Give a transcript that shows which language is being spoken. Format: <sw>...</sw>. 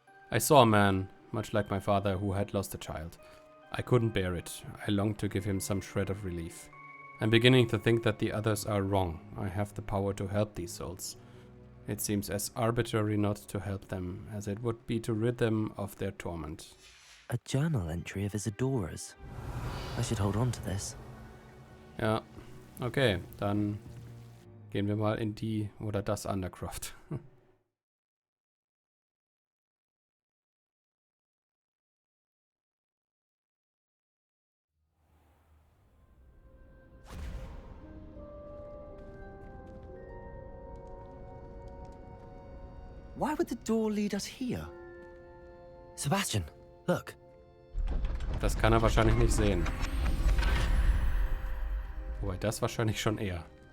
<en>I saw a man, much like my father, who had lost a child. I couldn't bear it. I longed to give him some shred of relief. I'm beginning to think that the others are wrong. I have the power to help these souls. It seems as arbitrary not to help them as it would be to rid them of their torment. A journal entry of Isadora's. I should hold on to this.</en> <de>Ja, okay, dann gehen wir mal in die oder das Undercroft.</de> <en>Why would the door lead us here? Sebastian, look.</en> <de>Das kann er wahrscheinlich nicht sehen. Wobei, das wahrscheinlich schon eher.</de>